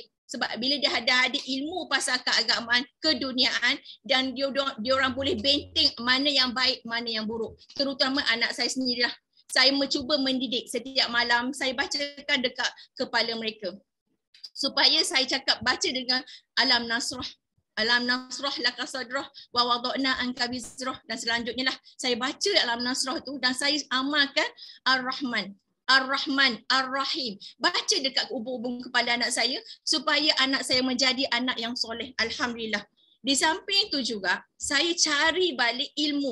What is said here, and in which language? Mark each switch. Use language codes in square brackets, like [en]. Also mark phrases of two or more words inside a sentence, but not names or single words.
[ms] Sebab bila dia ada ilmu pasal keagamaan, keduniaan, dan dia orang boleh benteng mana yang baik, mana yang buruk. Terutama anak saya sendirilah. Saya mencuba mendidik setiap malam, saya bacakan dekat kepala mereka. Supaya saya cakap baca dengan Alam Nasrah. [ar] Alam Nasrah laka sadrah wa wada'na anka wizrah, [ms] dan selanjutnya lah saya baca Alam Nasrah tu dan saya amalkan [ar] Ar-Rahman, Ar-Rahman, Ar-Rahim. [ms] Baca dekat ubung-ubung kepala anak saya supaya anak saya menjadi anak yang soleh. Alhamdulillah. Di samping tu juga saya cari balik ilmu.